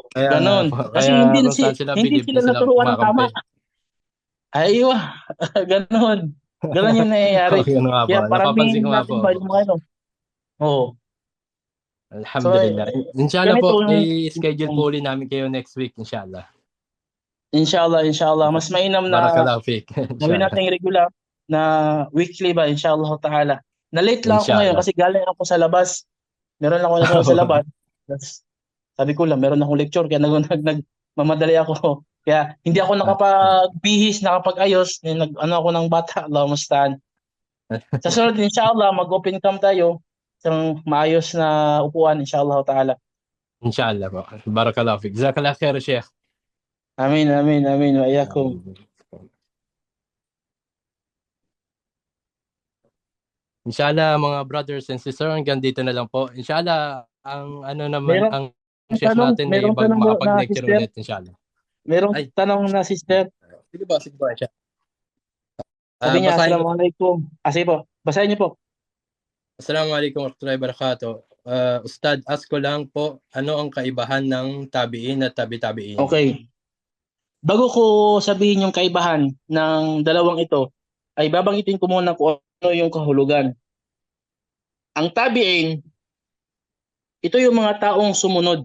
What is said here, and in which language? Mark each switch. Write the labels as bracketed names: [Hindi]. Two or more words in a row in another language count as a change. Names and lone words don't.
[Filipino] Kaya nga po. ganon. Kasi Kaya hindi kung saan sila hindi bilib, sila doon sila naturuan ng tama. kumakampi. Aywa, ganon. Ganon yung nangyayari. Okay, ano nga po. Kaya Napapansin ko paramihin nga po. natin ba yung mga ano? Oh. So, [Arabic] الحمد لله إن شاء الله [Filipino] ganito po, i-schedule yung po ulit namin kayo [English] next week, [Filipino] inshallah. [Arabic] إن شاء الله إن شاء الله. [Filipino] Mas mainam na [Arabic] بارك الله فيك. [Filipino] gawin Inshallah. natin regular na weekly ba, [Arabic] إن شاء الله تعالى. [Filipino] Na-late lang ako ngayon Inshallah. kasi galing ako sa labas. Meron ako nasa sa labas. Tapos, sabi ko lang, meron akong lecture kaya nagmamadali ako. Kaya hindi ako nakapagbihis, nakapag-ayos. Ano ako ng bata, [Arabic] الله المستعان. [Filipino] Sa sunod, inshallah, mag-open cam tayo. Isang maayos na upuan, [Arabic] إن شاء الله تعالى. [Filipino] Inshallah po. [Arabic] بارك الله فيك. جزاك الله خير شيخ. [Filipino] Amin, amin, amin. [Arabic] وإياكم. [Filipino] Inshallah mga [English] brothers and sisters, [Filipino] hanggang dito na lang po. Inshallah, ang ano naman, Merong ang Sheikh natin ay merong tanong na makapag-lecture sister. ulit, inshallah. Merong Ay, tanong na sister. sige ba? Sige ba siya? Sabi niya, Basahin ko. Assalamualaikum. Sige po, basahin niyo po. [Arabic] السلام عليكم ورحمة الله وبركاته. [Filipino] Ustad, ask ko lang po, ano ang kaibahan ng tabi'in at tabi-tabi'in? Okay. Bago ko sabihin yung kaibahan ng dalawang ito, ay babanggitin ko muna kung ano yung kahulugan. Ang tabi'in, ito yung mga taong sumunod.